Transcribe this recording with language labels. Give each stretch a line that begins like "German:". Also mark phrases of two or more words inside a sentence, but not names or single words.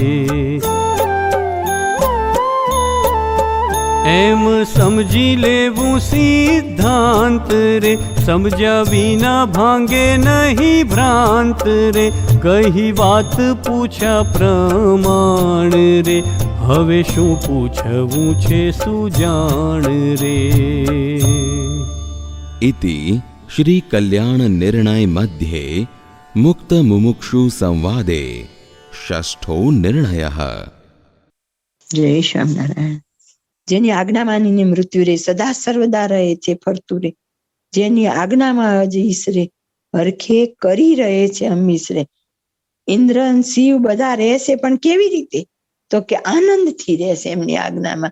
Gujarati: એમ સમજી લેવું સિદ્ધાંત રે સમજ્યા વિના ભાંગે નહીં ભ્રાંત રે. કહી વાત પૂછ્યા પ્રમાણ રે હવે શું પૂછવું છે સુજાણ રે.
Sanskrit: इति श्री कल्याण निर्णय मध्ये मुक्त मुमुक्षु संवादे षष्ठो निर्णयः. जय श्यामनारायण.
Gujarati: જેની આજ્ઞા માનીને મૃત્યુ રે સદા સર્વદા રહે છે ફરતું રે. જેની આજ્ઞામાં અજીશ રે હરખે કરી રહે છે હમીશ રે. ઇન્દ્ર શિવ બધા રહેશે પણ કેવી રીતે તો કે આનંદથી રહેશે એમની આજ્ઞામાં.